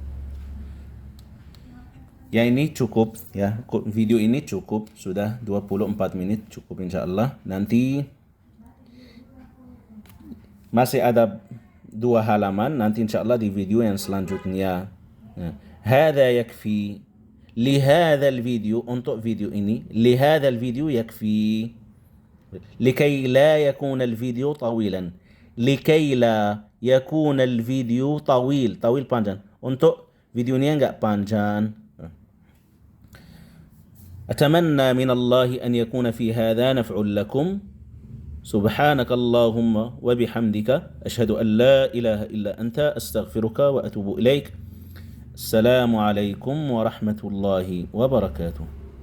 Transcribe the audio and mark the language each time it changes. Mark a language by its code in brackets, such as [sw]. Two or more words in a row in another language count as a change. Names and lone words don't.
[id] Ya ini cukup ya, video ini cukup, sudah 24 menit cukup insyaallah. Nanti masih ada 2 halaman nanti insyaallah di video yang selanjutnya. [ar] هذا يكفي لهذا الفيديو, [id] untuk video ini, [ar] لهذا الفيديو يكفي لكي لا يكون الفيديو طويلا لكي لا يكون الفيديو طويل طويل [id] panjang, untuk videonya enggak panjang. [ar] أتمنى من الله أن يكون في هذا نفع لكم سبحانك اللهم وبحمدك أشهد أن لا إله إلا أنت أستغفرك وأتوب إليك. السلام عليكم ورحمة الله وبركاته.